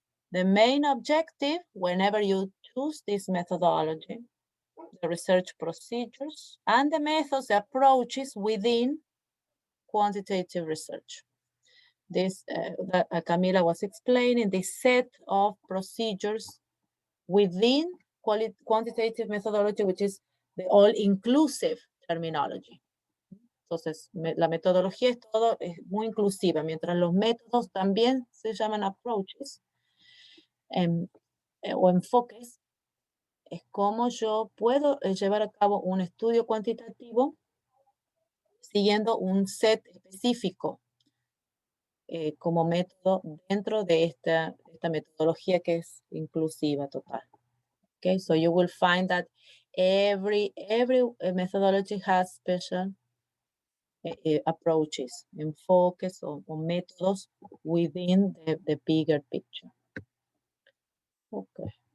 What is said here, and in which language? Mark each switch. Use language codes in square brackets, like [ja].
[en] The main objective, whenever you choose this methodology, the research procedures, and the methods, the approaches within quantitative research. This, that Camila was explaining, this set of procedures within quantitative methodology, which is the all-inclusive terminology. [es] Entonces, la metodología es todo, es muy inclusiva, mientras los métodos también se llaman approaches o enfoques. Es como yo puedo llevar a cabo un estudio cuantitativo siguiendo un set específico como método dentro de esta metodología que es inclusiva total. [en] Okay, so you will find that every methodology has special approaches, [es] enfoques o métodos [en] within the bigger picture. Okay.